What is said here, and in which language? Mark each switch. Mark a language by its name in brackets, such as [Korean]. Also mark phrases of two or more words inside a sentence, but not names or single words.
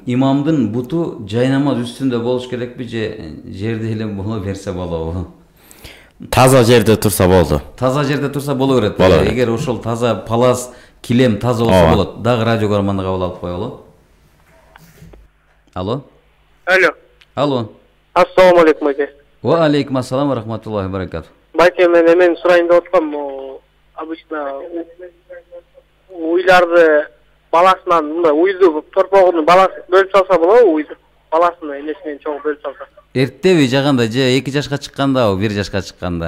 [Kyrgyz] Имамдын буту жайнамаз үстүндө болуш керекпи же жерде эле боло берсе болобу? Таза жерде турса болду. Таза жерде турса боло берет. Эгер ошол таза палас, килем таза болсо болот. Дагы радио каарманды кабыл алып коелу. Алло. Алло. [Arabic] السلام عليكم аке. وعليكم السلام ورحمة الله وبركاته. [Kyrgyz] Байке, мен эмен сурайын деп аткам, обычно уйларды баласынан мындай уйду торпогун баласы бөлүп салса болобу, уйду баласынын энесинен чоң бөлүп салса? Эртеби жаганда же 2 жашка чыкканда, 1 жашка чыкканда?